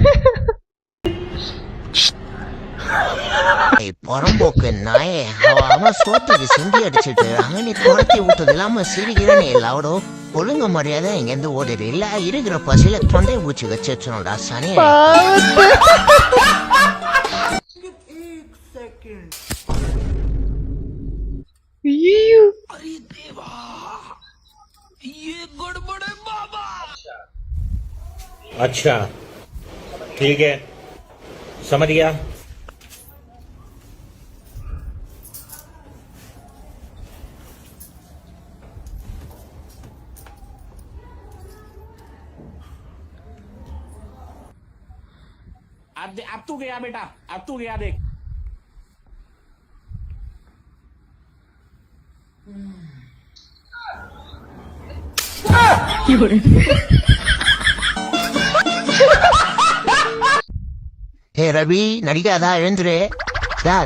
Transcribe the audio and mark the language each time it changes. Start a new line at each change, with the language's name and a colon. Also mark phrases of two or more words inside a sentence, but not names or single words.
Tamil: புறம்போக்கு நாயே, அவன் சோத்துக்கு சிந்தி அடிச்சுட்டு அங்க துரத்தி விட்டது இல்லாம சிரிக்கிறேன்னு எல்லாரோட ஒழுங்க மரியாதை இங்க இருந்து ஓடிடு. இல்ல இருக்கிற பசியில தொண்டை பூச்சி வச்சுடா சனி.
Hindi: अच्छा ठीक है, समझ गया. अब तू गया बेटा, अब तू गया देख.
Tamil: ஹே ரவி, நடிக்காதா? எழுந்துரு சார்.